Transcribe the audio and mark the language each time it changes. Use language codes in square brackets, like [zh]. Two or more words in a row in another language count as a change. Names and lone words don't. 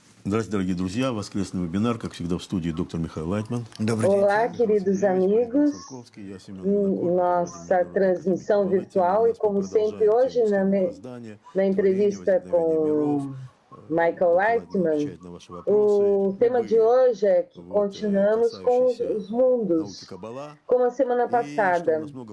[ru] Здравствуйте, дорогие друзья. Воскресный вебинар, как всегда, в студии доктор Михаил Лайтман. [pt] Olá, queridos amigos, nossa transmissão virtual e, como sempre, hoje na entrevista com Michael Leitman, o tema de hoje é que continuamos com os mundos, como a semana passada.